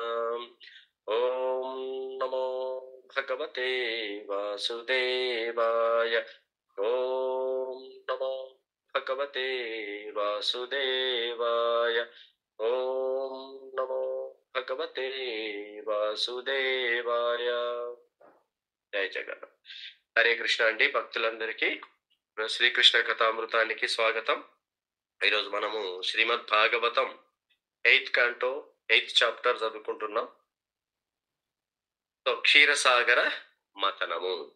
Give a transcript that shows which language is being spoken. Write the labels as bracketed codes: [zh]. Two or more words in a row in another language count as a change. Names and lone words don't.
[sa] ॐ नमो भगवते वासुदेवाय। ॐ नमो भगवते वासुदेवाय। ॐ नमो भगवते वासुदेवाय। [te] జయ జగన్నాథ్. హరే కృష్ణ అండి. భక్తులందరికీ శ్రీకృష్ణ కథామృతానికి స్వాగతం. ఈరోజు మనము శ్రీమద్ భాగవతం [en] 8th canto 8th chapter [te] చదువుకుంటున్నాం. సో క్షీరసాగర మథనము.